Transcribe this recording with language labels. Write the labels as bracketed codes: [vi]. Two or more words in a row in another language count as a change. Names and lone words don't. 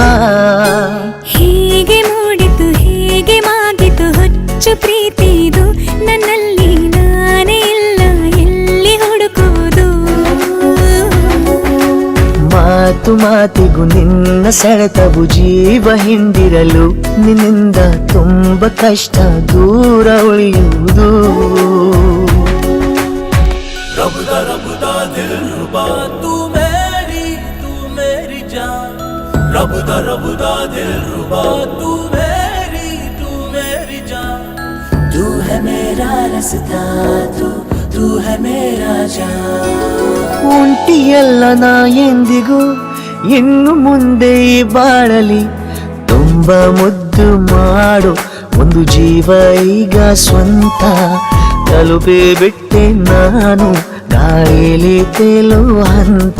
[kn] ಹೀಗೆ ಮೂಡಿತು ಹೇಗೆ ಮಾಗಿತು ಹುಚ್ಚು ಪ್ರೀತಿದು, ನನ್ನಲ್ಲಿ ನಾನೇ ಇಲ್ಲ ಎಲ್ಲಿ ಹುಡುಕುವುದು. ಮಾತು ಮಾತಿಗೂ ನಿನ್ನ ಸೆಳೆತವು ಜೀವ ಹಿಂದಿರಲು, ನಿನ್ನಿಂದ ತುಂಬ ಕಷ್ಟ ದೂರ ಉಳಿಯುವುದು. [hi] रबदा रबदा दिल रुबा तू मेरी जान, रबदा रबदा दिल रुबा तू मेरी जान. तू है मेरा रास्ता, तू है मेरा जान. [kn] ಒಂಟಿಯಲ್ಲ ನಾ ಎಂದಿಗೂ ಇನ್ನು ಮುಂದೆ ಈ ಬಾಳಲಿ, ತುಂಬ ಮುದ್ದು ಮಾಡು ಒಂದು ಜೀವ ಈಗ ಸ್ವಂತ. ತಲುಪೇ ಬಿಟ್ಟೆ ನಾನು ಗಾಳಿಲಿ ತೇಲುವ ಹಂತ.